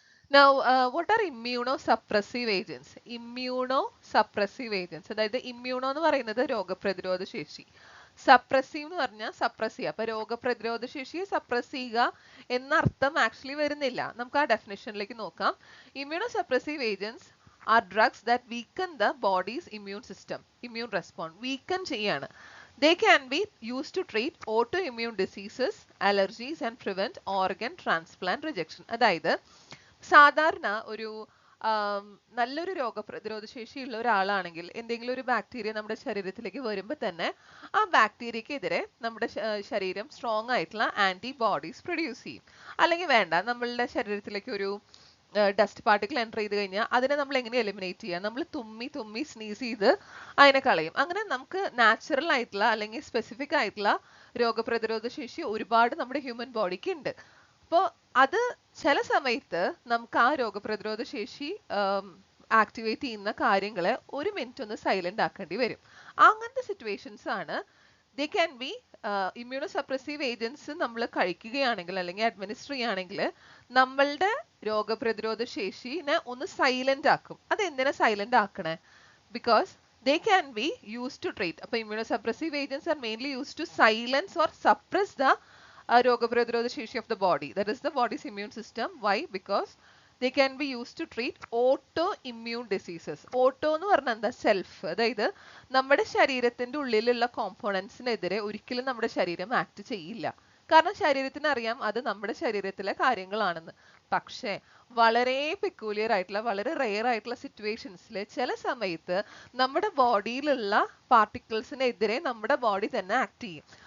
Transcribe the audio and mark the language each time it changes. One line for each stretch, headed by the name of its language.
English: Now, what are immunosuppressive agents? Immunosuppressive agents.
Malayalam: അതായത് immuno എന്ന് പറയുന്നത് രോഗപ്രതിരോധ ശേഷി, സപ്രസീവ് എന്ന് പറഞ്ഞാൽ സപ്രസ് ചെയ്യുക. അപ്പൊ രോഗപ്രതിരോധ ശേഷിയെ സപ്രസ് ചെയ്യുക എന്നർത്ഥം ആക്ച്വലി വരുന്നില്ല. നമുക്ക് ആ ഡെഫിനിഷനിലേക്ക് നോക്കാം.
English: Immunosuppressive agents are drugs that weaken the body's immune system, immune response.
Malayalam: Weaken ചെയ്യാണ്.
English: They can be used to treat autoimmune diseases, allergies and prevent organ transplant rejection.
Malayalam: അതായത് സാധാരണ ഒരു നല്ലൊരു രോഗപ്രതിരോധ ശേഷിയുള്ള ഒരാളാണെങ്കിൽ എന്തെങ്കിലും ഒരു ബാക്ടീരിയ നമ്മുടെ ശരീരത്തിലേക്ക് വരുമ്പോൾ തന്നെ ആ ബാക്ടീരിയക്കെതിരെ നമ്മുടെ ശരീരം സ്ട്രോങ് ആയിട്ടുള്ള ആന്റിബോഡീസ് പ്രൊഡ്യൂസ് ചെയ്യും. അല്ലെങ്കിൽ വേണ്ട, നമ്മളുടെ ശരീരത്തിലേക്ക് ഒരു ഡസ്റ്റ് പാർട്ടിക്കിൾ എൻ്റർ ചെയ്ത് കഴിഞ്ഞാൽ അതിനെ നമ്മൾ എങ്ങനെ എലിമിനേറ്റ് ചെയ്യുക? നമ്മൾ തുമ്മി സ്നീസ് ചെയ്ത് അതിനെ കളയും. അങ്ങനെ നമുക്ക് നാച്ചുറൽ ആയിട്ടുള്ള അല്ലെങ്കിൽ സ്പെസിഫിക് ആയിട്ടുള്ള രോഗപ്രതിരോധ ശേഷി ഒരുപാട് നമ്മുടെ ഹ്യൂമൻ ബോഡിക്ക് ഉണ്ട്. അപ്പോൾ അത് ചില സമയത്ത് നമുക്ക് ആ രോഗപ്രതിരോധ ശേഷി ആക്ടിവേറ്റ് ചെയ്യുന്ന കാര്യങ്ങളെ ഒരു മിനിറ്റ് ഒന്ന് സൈലന്റ് ആക്കേണ്ടി വരും. അങ്ങനത്തെ സിറ്റുവേഷൻസ് ആണ്
English: they can be immunosuppressive agents
Malayalam: നമ്മൾ കഴിക്കുകയാണെങ്കിൽ അല്ലെങ്കിൽ അഡ്മിനിസ്റ്റർ ചെയ്യുകയാണെങ്കിൽ നമ്മളുടെ രോഗപ്രതിരോധ ശേഷിനെ ഒന്ന് സൈലന്റ് ആക്കും. അത് എന്തിനാ silent ആക്കണേ?
English: Because they can be used to treat. അപ്പോൾ immunosuppressive agents are mainly used to silence or suppress the
Malayalam: രോഗപ്രതിരോധ ശേഷി
English: of the body, that is the body's immune system. Why? Because they can be used to treat autoimmune diseases.
Malayalam: Auto എന്ന് പറഞ്ഞാൽ എന്താ? Self. അതായത് നമ്മുടെ ശരീരത്തിന്റെ ഉള്ളിലുള്ള കോമ്പോണൻസിനെതിരെ ഒരിക്കലും നമ്മുടെ ശരീരം ആക്ട് ചെയ്യില്ല. കാരണം ശരീരത്തിന് അറിയാം അത് നമ്മുടെ ശരീരത്തിലെ കാര്യങ്ങളാണെന്ന്. പക്ഷേ വളരെ പെക്യൂലിയർ ആയിട്ടുള്ള വളരെ റെയർ ആയിട്ടുള്ള സിറ്റുവേഷൻസിൽ ചില സമയത്ത് നമ്മുടെ ബോഡിയിലുള്ള പാർട്ടിക്കിൾസിനെതിരെ നമ്മുടെ ബോഡി തന്നെ ആക്ട് ചെയ്യും.